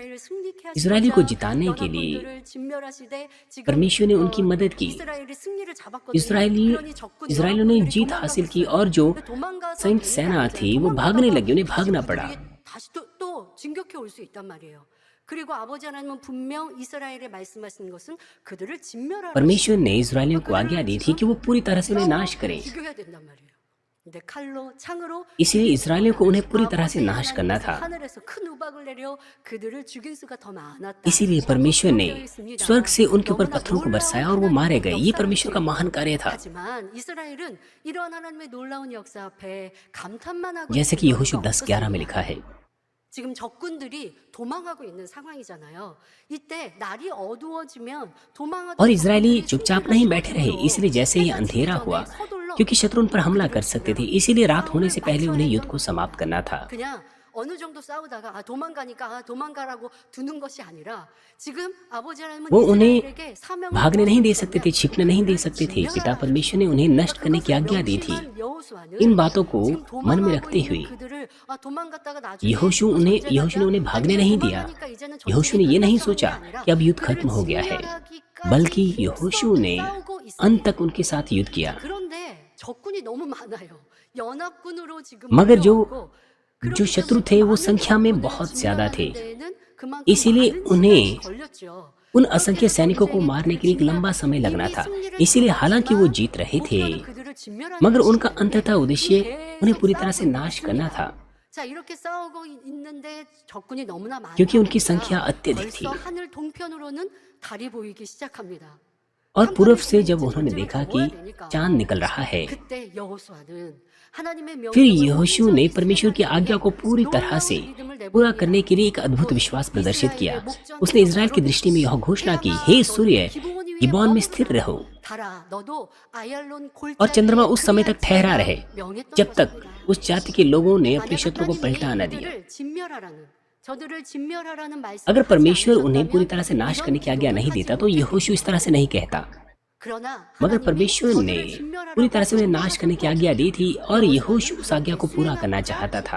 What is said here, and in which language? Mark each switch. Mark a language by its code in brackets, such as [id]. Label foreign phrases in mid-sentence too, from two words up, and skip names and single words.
[hi] इजरायली को जिताने के लिए परमेश्वर ने उनकी मदद की। इजरायलियों ने जीत हासिल की और जो संयुक्त सेना थी वो भागने लगी, उन्हें भागना पड़ा। [ko] 그리고 아버지 하나님은 분명 이스라엘에 말씀하신 것은 그들을 진멸하라. [hi] परमेश्वर ने इस्राएलियों को आज्ञा दी थी कि वो पूरी तरह से उन्हें नाश करें। [ko] 죽여야 된단 말이에요. 근데 칼로 창으로 [hi] इसलिए इस्राएलियों को उन्हें पूरी तरह से नाश करना था। [ko] 하늘에서 큰 우박을 내려 그들을 죽일 수가 더 많았다. [hi] इसीलिए परमेश्वर ने स्वर्ग से उनके ऊपर पत्थरों को बरसाया और वो मारे गए। ये परमेश्वर का महान कार्य था। [ko] 하지만 이스라엘은 이러한 하나님의 놀라운 역사 앞에 감탄만 하고 [hi] जैसे कि यहोशू 10:11 में लिखा है, [ko] 지금 적군들이 도망하고 있는 상황이잖아요. 이때 날이 어두워지면 도망하던 [hi] और इजरायली चुपचाप नहीं बैठे रहे। इसलिए जैसे ही अंधेरा हुआ, क्योंकि शत्रु उन पर हमला कर सकते थे, इसीलिए रात होने से पहले उन्हें युद्ध को समाप्त करना था। [ko] 그냥 어느 정도 싸우다가 도망가니까 도망가라고 두는 것이 아니라 지금 아버지 하나님은 [hi] वो उन्हें [ko] 이스라엘에게 사명을 [hi] भागने नहीं दे सकते थे, छिपने नहीं दे सकते थे। पिता परमेश्वर ने उन्हें नष्ट करने की आज्ञा दी थी। इन बातों को मन में रखते हुए यहोशू ने उन्हें भागने नहीं दिया। यहोशू ने ये नहीं सोचा कि अब युद्ध खत्म हो गया है, बल्कि यहोशू ने अंत तक उनके साथ युद्ध किया। [ko] 적군이 너무 많아요. 연합군으로 지금 [hi] मगर जो शत्रु थे वो संख्या में बहुत ज्यादा थे, इसीलिए उन्हें उन असंख्य सैनिकों को मारने के लिए एक लंबा समय लगना था। इसीलिए हालांकि वो जीत रहे थे, मगर उनका अंततः उद्देश्य उन्हें पूरी तरह से नाश करना था, [ko] 자, 이렇게 싸우고 있는데 적군이 너무나 많아. [hi] क्योंकि उनकी संख्या अत्यधिक थी। [ko] 벌써 하늘 동편으로는 달이 보이기 시작합니다. [hi] और पूर्व से जब उन्होंने देखा कि चांद निकल रहा है, [ko] 그때 여호수아는 하나님의 [hi] फिर [ko] 명령을 [hi] यहोशू ने परमेश्वर की आज्ञा को पूरी तरह से पूरा करने के लिए एक अद्भुत विश्वास प्रदर्शित किया। उसने इजराइल की दृष्टि में यह घोषणा की, हे सूर्य, गिबोन में स्थिर रहो [ko] 달아, 너도 아얄론 [hi] और चंद्रमा [ko] 골짜기에 [hi] उस समय तक ठहरा रहे [ko] 명했던 [hi] जब तक [ko] 것입니다. [hi] उस जाति के लोगों ने अपने शत्रु को पलटा न दिया। अगर परमेश्वर उन्हें पूरी तरह से नाश करने की आज्ञा नहीं देता तो यहोशू इस तरह से नहीं कहता। मगर परमेश्वर ने पूरी तरह से उन्हें नाश करने की आज्ञा दी थी और यहोशू उस आज्ञा को पूरा करना चाहता था।